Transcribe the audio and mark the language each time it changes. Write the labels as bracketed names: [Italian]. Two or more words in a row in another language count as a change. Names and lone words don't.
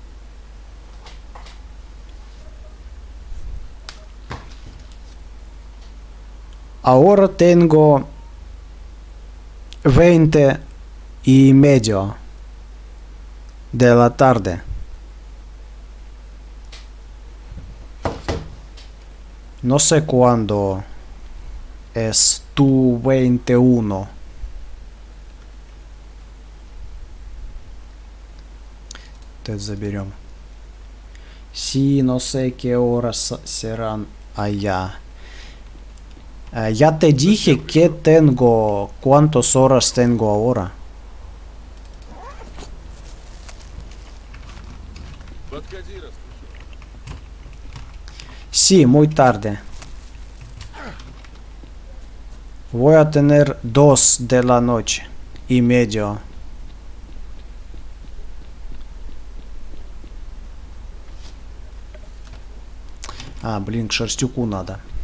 [Spanish] Ahora tengo 20:30 de la tarde. No sé cuándo es tu 21. [Russian] Это заберем. [Spanish] Sí, no sé qué horas serán allá. Ya te dije que tengo. ¿Cuántas horas tengo ahora? Sí, muy tarde. Voy a tener 2 de la noche y medio. [Russian] А, блин, к Шерстюку надо.